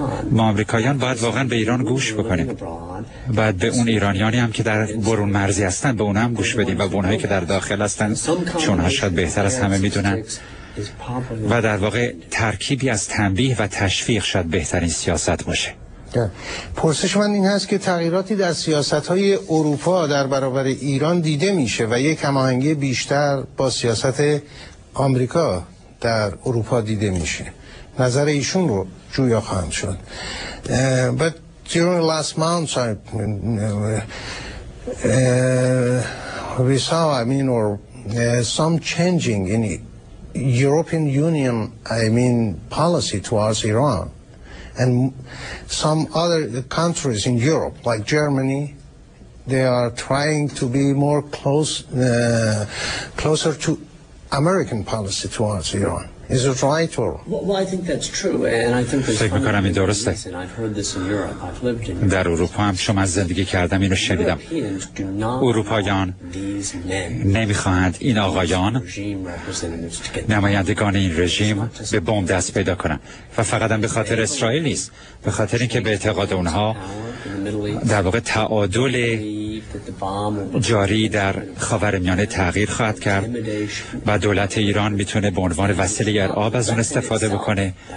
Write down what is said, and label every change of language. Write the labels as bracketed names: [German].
[Persian] ما آمریکاییان باید واقعا به ایران گوش بکنیم، باید به اون ایرانیانی هم که در برون مرزی هستن به اونها هم گوش بدیم و به اونهایی که در داخل هستن، چون شاید بهتر از همه میدونن، و در واقع ترکیبی از تنبیه و تشویق شاید بهترین سیاست باشه. پرسش من این هست که تغییراتی در سیاست‌های اروپا در برابر ایران دیده میشه و یک هماهنگی بیشتر با سیاست آمریکا در اروپا دیده میشه. نظر ایشون رو جویا خواهم شد. [English] But during the last months we saw, some changing in European Union, policy towards Iran. And some other countries in Europe, like Germany, they are trying to be more closer to American policy towards Iran. Is it right or? Well, I think that's true, and I think [Persian] فکر می‌کنم این درسته. [English] I've heard this in Europe. I've lived in Europe. [Persian] در اروپا هم شما از زندگی کردم اینو شنیدم. اروپاییان نمی‌خواهند این آقایان نمایندگان این رژیم به بمب دست پیدا کنند و فقط هم به خاطر اسرائیل نیست، به خاطر اینکه به اعتقاد اونها در واقع تعادل جاری در خاورمیانه تغییر خواهد کرد و دولت ایران میتونه به عنوان وسیله ارعاب از اون استفاده بکنه.